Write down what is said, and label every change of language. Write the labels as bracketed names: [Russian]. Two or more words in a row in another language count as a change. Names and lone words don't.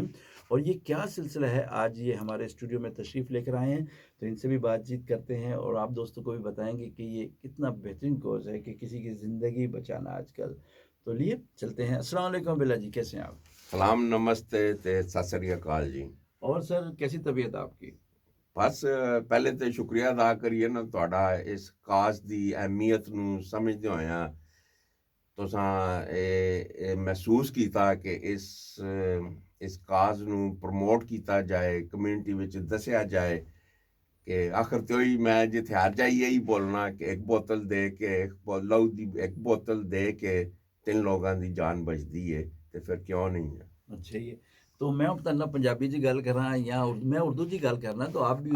[Urdu] اور یہ کیا سلسلہ ہے، آج یہ ہمارے اسٹوڈیو میں تشریف لے کر آئے ہیں، تو ان سے بھی بات چیت کرتے ہیں اور آپ دوستوں کو بھی بتائیں گے کہ یہ کتنا بہترین کوز ہے کہ کسی کی زندگی بچانا آج کل۔ تو لیے چلتے ہیں۔ [Arabic] السلام علیکم [Urdu] بلا جی، کیسے ہیں آپ؟ [Punjabi] سلام نمستے تے ست سری اکال جی۔ [Urdu] اور سر کیسی طبیعت آپ کی؟ [Punjabi] بس پہلے تو شکریہ ادا کریے نا تہاڈا اس کاز دی اہمیت نو سمجھدے ہویا تساں محسوس کیتا کہ اس کاز نو پروموٹ کیتا جائے، کمیونٹی وچ دسیا جائے کہ آخر تو ہی میں جتھے ہر جائی یہی بولنا کہ ایک بوتل دے کے لو دی ایک بوتل دے کے 3 لوگاں دی جان بچدی ہے، تے پھر کیوں نہیں ہے۔ اچھا، یہ تو میں تنہا پنجابی جی گل کر رہا یا میں اردو جی گل کرنا، تو آپ بھی